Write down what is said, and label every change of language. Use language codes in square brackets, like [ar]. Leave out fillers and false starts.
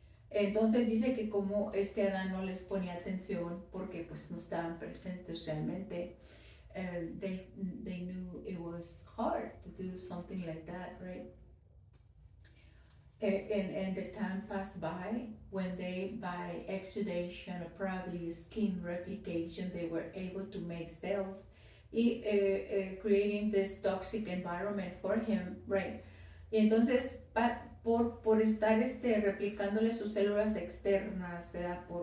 [es] Entonces dice que como Adán no les ponía atención porque pues no estaban presentes realmente. [en] They knew it was hard to do something like that, right? And the time passed by when they, by exudation or probably skin replication, they were able to make cells, creating this toxic environment for him, right? [es] Y entonces, por estar replicándole sus células externas, ¿verdad?